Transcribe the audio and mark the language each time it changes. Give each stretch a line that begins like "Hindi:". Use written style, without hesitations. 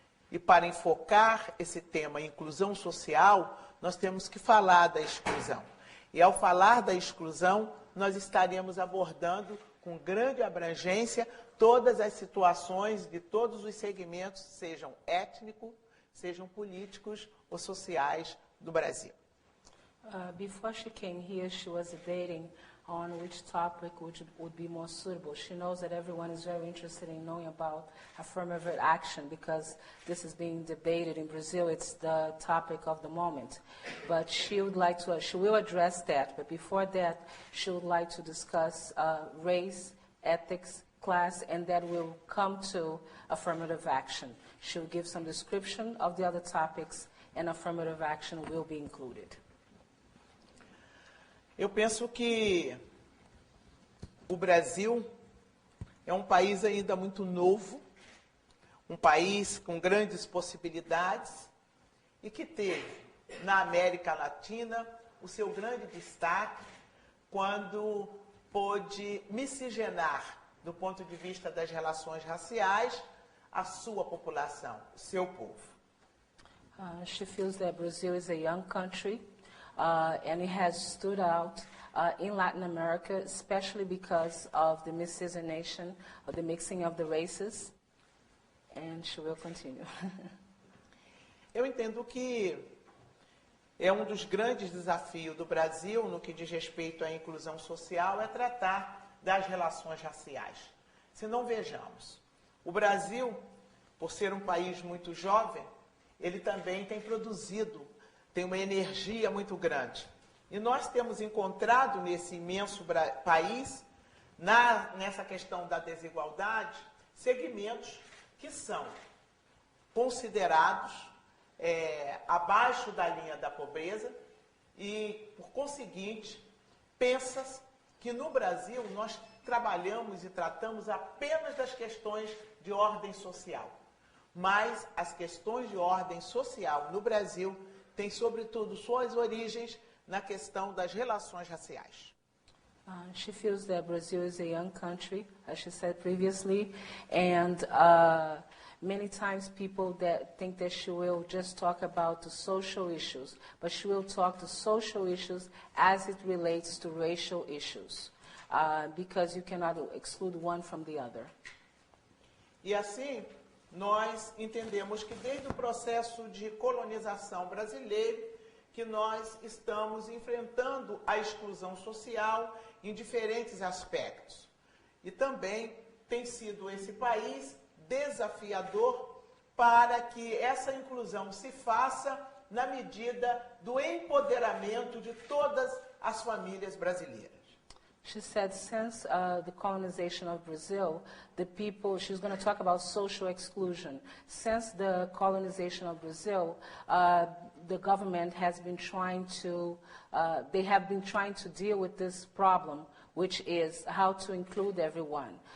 Portuguese: E para enfocar esse tema, inclusão social, nós temos que falar da exclusão. E ao falar da exclusão, nós estaremos abordando com grande abrangência todas as situações de todos os segmentos, sejam étnicos, sejam políticos ou sociais do Brasil.
English: Before she came here, she was debating on which topic would be more suitable. She knows that everyone is very interested in knowing about affirmative action because this is being debated in Brazil. It's the topic of the moment. But she will address that. But before that, she would like to discuss race, ethics, class, and that will come to affirmative action. She'll give some description of the other topics, and affirmative action will be included.
Portuguese: Eu penso que o Brasil é um país ainda muito novo, um país com grandes possibilidades e que teve, na América Latina, o seu grande destaque quando pôde miscigenar, do ponto de vista das relações raciais, a sua população, o seu povo.
English: She feels that Brazil is a young country. And it has stood out in Latin America, especially because of the miscegenation, of the mixing of the races. And she will continue.
Portuguese: Eu entendo que é um dos grandes desafios do Brasil, no que diz respeito à inclusão social, é tratar das relações raciais. Se não vejamos, o Brasil, por ser um país muito jovem, ele também tem produzido, tem uma energia muito grande. E nós temos encontrado nesse imenso país, nessa questão da desigualdade, segmentos que são considerados abaixo da linha da pobreza e, por conseguinte, pensa que no Brasil nós trabalhamos e tratamos apenas das questões de ordem social. Mas as questões de ordem social no Brasil tem, sobretudo, suas origens na questão das relações raciais.
English: She feels that Brazil is a young country, as she said previously, and many times people that think that she will just talk about the social issues, but she will talk the social issues as it relates to racial issues, because you cannot exclude one from the other.
Portuguese: E assim, nós entendemos que desde o processo de colonização brasileiro, que nós estamos enfrentando a exclusão social em diferentes aspectos. E também tem sido esse país desafiador para que essa inclusão se faça na medida do empoderamento de todas as famílias brasileiras.
English: She said since the colonization of Brazil, the people, she's going to talk about social exclusion. Since the colonization of Brazil, the government has been trying to, they have been trying to deal with this problem, which is how to include everyone.